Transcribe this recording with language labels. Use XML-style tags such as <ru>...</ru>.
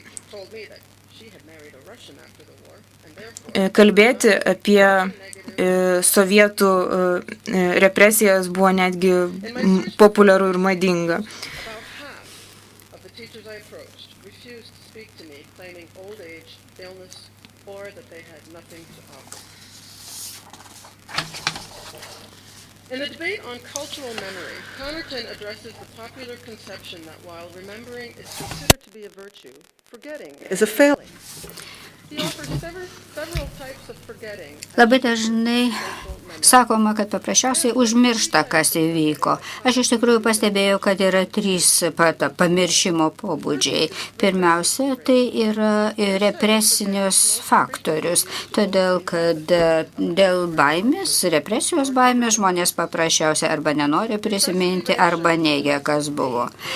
<en>told me that she had married a Russian after the war and therefore</en> <lt>kalbėti apie sovietų represijas buvo netgi populiaru ir madinga.</lt> <en>about half of the teachers I approached refused to speak to me, claiming old age, illness, or that they had nothing to offer. In the debate on cultural memory, Connerton addresses the popular conception that while remembering is considered to be a virtue, forgetting is a failing. He offers several types of forgetting.</en> <lt>Labai dažnai sakoma, kad paprasčiausiai užmiršta, kas įvyko. Aš iš tikrųjų pastebėjau, kad yra 3 pamiršimo pobūdžiai. Pirmiausia, tai yra represinius faktorius, todėl kad dėl baimės, represijos baimės žmonės paprasčiausiai arba nenori prisiminti, arba neigia, kas buvo.</lt>